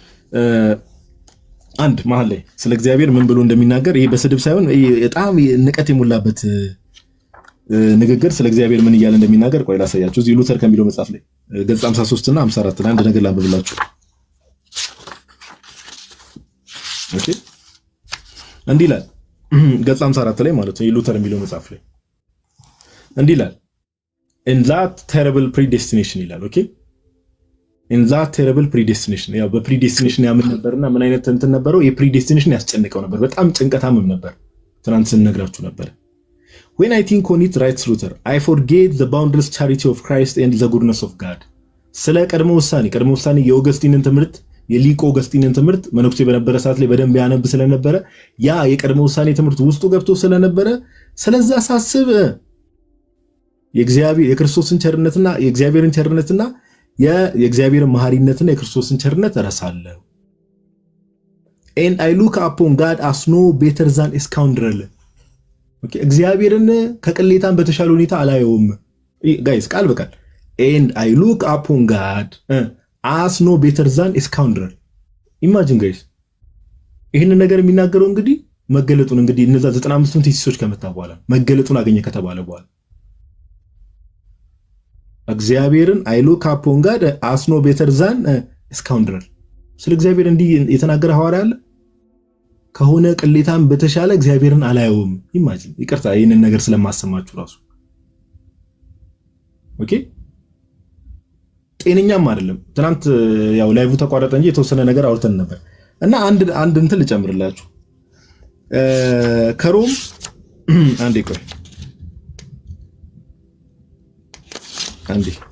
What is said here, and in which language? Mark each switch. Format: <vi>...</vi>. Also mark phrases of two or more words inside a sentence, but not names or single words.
<am>አንድ መሀል ላይ ስለ እግዚአብሔር ምን ብሎ እንደሚናገር ይሄ በስድብ ሳይሆን በጣም ንቀት የሞላበት ንግግር ስለ እግዚአብሔር ምን እያለ እንደሚናገር ቆይ ላሳያችሁ። እዚህ ሉተር ከሚለው መጽሐፍ ላይ ገጽ 53 እና 54 ላይ አንድ ነገር ላንብብላችሁ። ኦኬ እንዲህ ይላል ገጽ 54 ላይ ማለት ነው ሉተር የሚለው መጽሐፍ ላይ እንዲህ ይላል</am> <en>in that terrible predestination</en> <am>ይላል። ኦኬ</am> <en>in that terrible predestination</en> <am>ያው በፕሪዴስቲኔሽን ያምን ነበርና ምን አይነት እንትን ነበረው? የፕሪዴስቲኔሽን ያስጨንቀው ነበር። በጣም ጭንቀታምም ነበር። ትናንት ስንነግራችሁ ነበር።</am> <en>When I think on it, writes Luther, I forget the boundless charity of Christ and the goodness of God.</en> <am>ስለ ቀድሞ ውሳኔ የኦገስቲንን ትምህርት የሊቅ ኦገስቲንን ትምህርት መነኩሴ በነበረ ሰዓት ላይ በደንብ ያነብ ስለነበረ ያ የቀድሞ ውሳኔ ትምህርት ውስጡ ገብቶ ስለነበረ ስለዛ ሳስብ የክርስቶስን ቸርነትና የእግዚአብሔርን ቸርነትና የእግዚአብሔርን መሐሪነትና የክርስቶስን ቸርነት እረሳለሁ።</am> <en>And I look upon God as no better than a scoundrel.</en> <am>ኦኬ እግዚአብሔርን ከቅሌታን በተሻለ ሁኔታ አላየውም። ጋይስ ቃል በቃል</am> <en>and I look upon God as no better than a scoundrel.</en> <am>ኢማጂን ጋይስ ይህንን ነገር የሚናገረው እንግዲህ መገለጡን እንግዲህ እነዛ 95ቱን ቴሲሶች ከመታ በኋላ መገለጡን አገኘ ከተባለ በኋላ እግዚአብሔርን</am> <en>I look upon God as no better than a scoundrel።</en> <am>ስለ እግዚአብሔር እንዲህ የተናገረ ሐዋርያ አለ? ከሆነ ቅሌታን በተሻለ እግዚአብሔርን አላየውም። ኢማጂን ይቅርታ ይሄንን ነገር ስለማሰማችሁ ራሱ ኦኬ ጤነኛም አይደለም። ትናንት ያው ላይቭ ተቋረጠ እንጂ የተወሰነ ነገር አውርተን ነበር እና አንድ እንትን ልጨምርላችሁ ከሮም አንዴ ቆይ አንዴ</am>